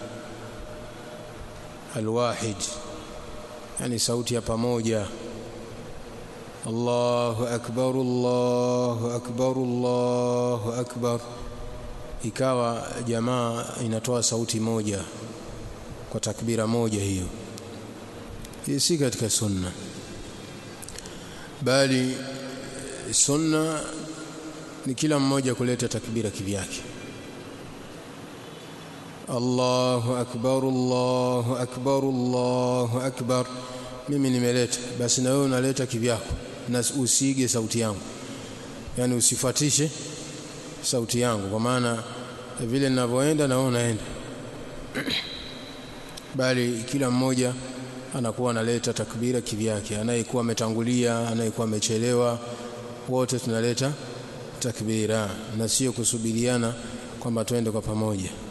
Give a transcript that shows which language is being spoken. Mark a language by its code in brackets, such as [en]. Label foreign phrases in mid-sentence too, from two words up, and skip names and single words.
[sw] alwahid, yani sauti ya pamoja, [ar] الله أكبر الله أكبر الله أكبر, [sw] ikawa jamaa inatoa sauti moja kwa takbira moja. Hiyo si katika sunna, bali sunna ni kila mmoja kuleta takbira kivyake. [ar] الله أكبر الله أكبر الله أكبر, [sw] mimi nimeleta, basi na wewe unaleta kivyako, na usige sauti yangu, yani usifuatishe sauti yangu, kwa maana vile ninavyoenda na wewe unaenda, bali kila mmoja anakuwa analeta takbira kivyake, anayekuwa ametangulia, anayekuwa amechelewa, wote tunaleta takbira, na sio kusubiriana kwamba tuende kwa pamoja.